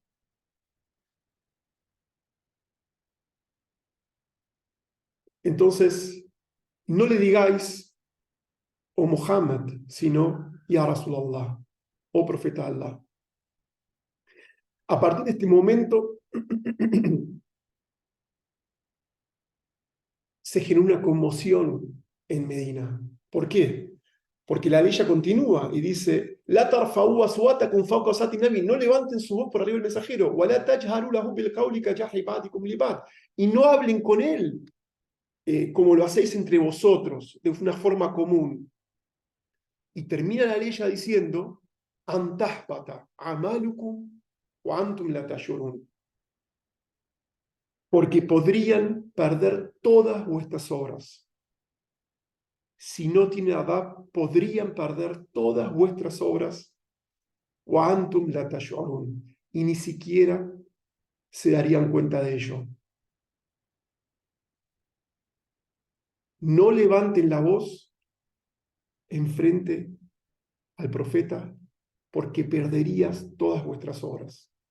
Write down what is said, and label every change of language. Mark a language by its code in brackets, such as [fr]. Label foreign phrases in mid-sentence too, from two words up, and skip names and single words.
[es] Entonces, no le digáis, oh Muhammad, sino [ar] يا رسول الله, [es] oh profeta de Allah. A partir de este momento se generó una conmoción en Medina. ¿Por qué? Porque la ley ya continúa y dice, [ar] لا ترفعوا أصواتكم فوق صوت النبي, [es] no levanten su voz por arriba del mensajero, [ar] ولا تجهروا له بالقول كجهر بعضكم لبعض, [es] y no hablen con él como lo hacéis entre vosotros, de una forma común. Y termina la ley ya diciendo, [ar] أن تحبط أعمالكم وأنتم لا تشعرون, [es] porque podrían perder todas vuestras obras. Si no tienen adab, podrían perder todas vuestras obras, [ar] وأنتم لا تشعرون, [es] y ni siquiera se darían cuenta de ello. No levanten la voz enfrente al profeta, porque perderías todas vuestras obras.